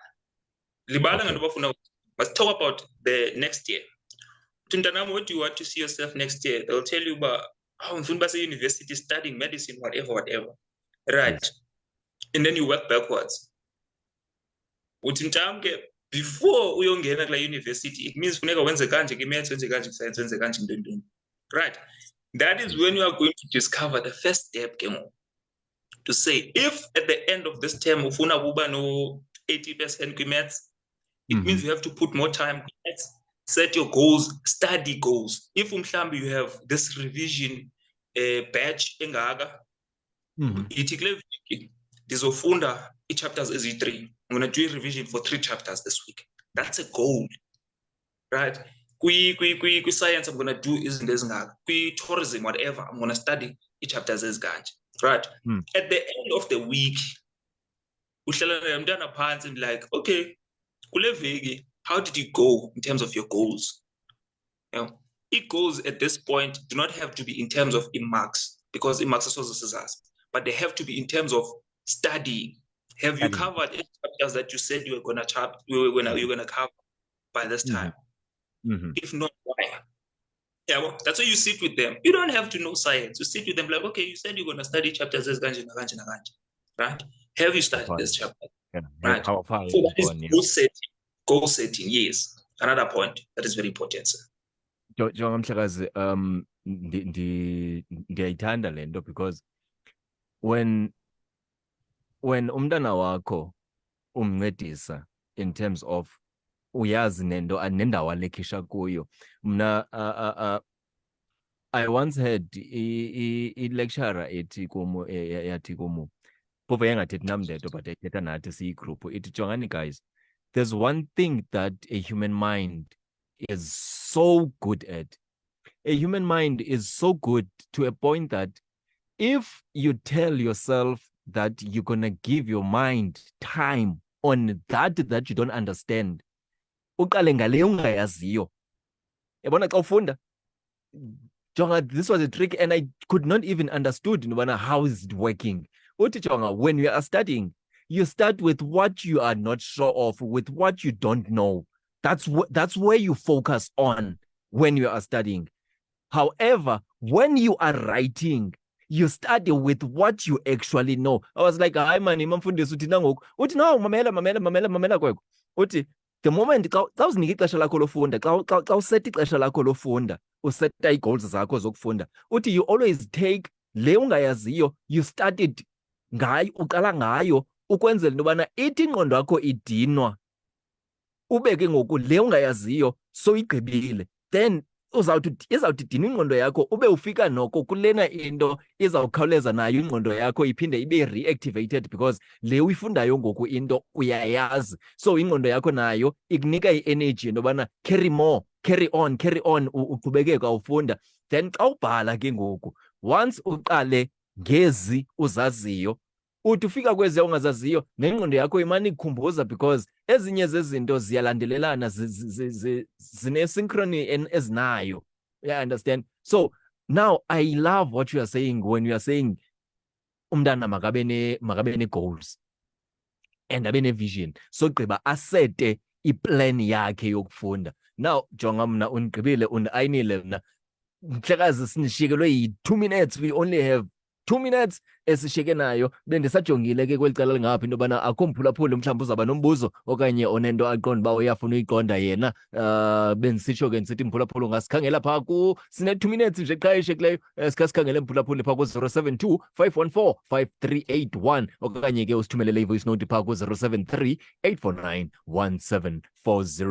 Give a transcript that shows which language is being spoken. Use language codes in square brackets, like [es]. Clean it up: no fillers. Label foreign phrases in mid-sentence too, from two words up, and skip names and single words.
[en] Let's talk about the next year. What do you want to see yourself next year? They'll tell you about how in university studying medicine, whatever. Right. Yes. And then you work backwards. [xh] Before uyongena kula university, [en] it means [xh] funeka wenze kanje ke-maths, wenze kanje ke-science, wenze kanje ntoni. [en] Right. That is when you are going to discover the first step to say, if at the end of this term [xh] ufuna kuba no 80% ke-maths, [en] it means you have to put more time ke-maths. Set your goals, study goals. If umhlambi you have this revision batch engaka, [xh] ndizofunda chapters ezi-3. [en] I'm going to do a revision for 3 chapters this week. That's a goal, right? Science, I'm going to do [xh] izinto ezingaka. [en] Tourism, whatever, I'm going to study chapters ezikanje, right? At the end of the week, [xh] uhlala nomntana phansi [en] and like, [xh] okay, kule veki, [en] how did you go in terms of your goals? It goals at this point do not have to be in terms of marks, because marks are also, but they have to be in terms of studying. Have you covered any chapters that you said you were going to cover by this time? If not, why? Yeah, well, that's why you sit with them. You don't have to know science. You sit with them like, okay, you said you're going to study chapters as ganji, right? Have you studied this chapter? Right. So that is goal setting. Yes. Another point that is very important, sir. [xh] Mhlekazi, ndiyayithanda le nto [en] because when [xh] umntana wakho umncedisa [en] in terms [xh] of uyazi nendawo alekhisha kuyo, mna [en] I once had [xh] i-lecturer ethi kumu yathi kumu phofu yangathethi nam ndedwa but ayithetha nathi siyigroup ithi jongani [en] guys, there's one thing that a human mind is so good at. A human mind is so good to a point that if you tell yourself that you're going to give your mind time on that you don't understand, [xh] uqale ngale ungayaziyo. Yabona xa ufunda, Jonga, [en] this was a trick and I could not even understood how is it working. [xh] Uthi Jonga, [en] when you are studying, you start with what you are not sure of, with what you don't know. That's where you focus on when you are studying. However, when you are writing, you study with what you actually know. I was like, [xh] hayi man, imamfundisi uthi nangoku. Uthi no, mamela kwekho. Uthi [en] the moment [xh] xa uzinika ixesha lakho lofunda, xa useta ixesha lakho lofunda, useta ii-goals zakho zokufunda, uthi [en] you always take [xh] le ungayaziyo, [en] you started [xh] ngayo, uqala ngayo ukwenzela into yobana ithi ingqondo yakho idinwa, ube ke ngoku le ungayaziyo so igqibile, then izawuthi dina ingqondo yakho ube ufika noko kulena into izawukhawuleza nayo ingqondo yakho iphinde ibe reactivated because le uyifundayo ngoku into uyayazi. So ingqondo yakho nayo ikunika i-energy into yobana [en] carry on [xh] uqhubekeka ufunda. Then xa ubhala ke ngoku, once uqale ngezi uzaziyo, uthi ufika kwezi ungazaziyo nengqondo yakho imane ikukhumbuza because ezinye zezinto ziyalandelelana, zine-synchrony ezinayo. [en] Yeah, I understand. So now I love what you are saying when you are saying [xh] umntana makabe ne-goals [en] and [xh] abe ne-vision. So gqiba asete iplan yakhe yokufunda. Now jonga mna undigqibile und-ayinile mna. Mhlekazi, sinishikelwe yi-2 minutes. [en] We only have 2 minutes [xh] esisheke nayo bendisajongile ke kwelicala lingaphi into yobana akho mphulaphuli mhlawumbi uzawuba nombuzo okanye onento aqonda uba uyafuna uyiqonda yena. Bendisitsho ke ndisithi mphulaphuli ungasikhangela phaa sine-2 minutes nje qha eshiyekileyo sikhe sikhangele mphulaphuli phaa ku-072 514 5381 okanye ke usithumelele i-voice note phaa ku-073 849 1740.